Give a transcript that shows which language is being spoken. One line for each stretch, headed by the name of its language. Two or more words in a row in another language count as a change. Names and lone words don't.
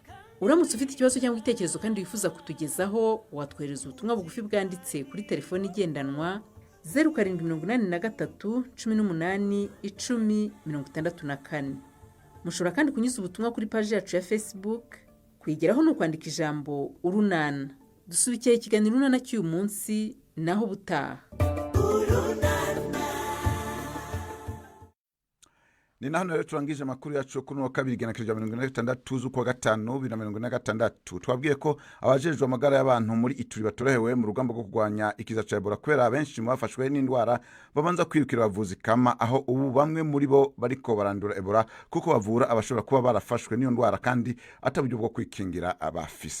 Kinyarwanda: uramutse ufite ikibazo cyangwa igitekerezo kandi wifuza kutugezaho watwohereza ubutumwa bugufi bwanditse kuri telefoni igendanwa 0783 18 10 mushobora kandi kunyuza ubutumwa kuri paji yacu ya Facebook. kuyigeraho ni ukwandika ijambo urunana. dusubikiye ikiganiro runana cy'uyu munsi naho butaha.
Rundi: ni naho rero turangije amakuru yacu kuri uwa kabiri gena kirya 46 z'ukwa gatanu 2026. twabwiye ko abajejwe amagara y'abantu muri Ituri batorohewe mu rugamba rwo kurwanya ikiza ca Ebola kubera abenshi mu bafashwe n'indwara babanza kwirukira abavuzi kama aho ubu bamwe muri bo bariko barandura Ebola kuko bavura abashobora kuba barafashwe n'iyo ndwara kandi ataburyo bwo kwikingira abafise.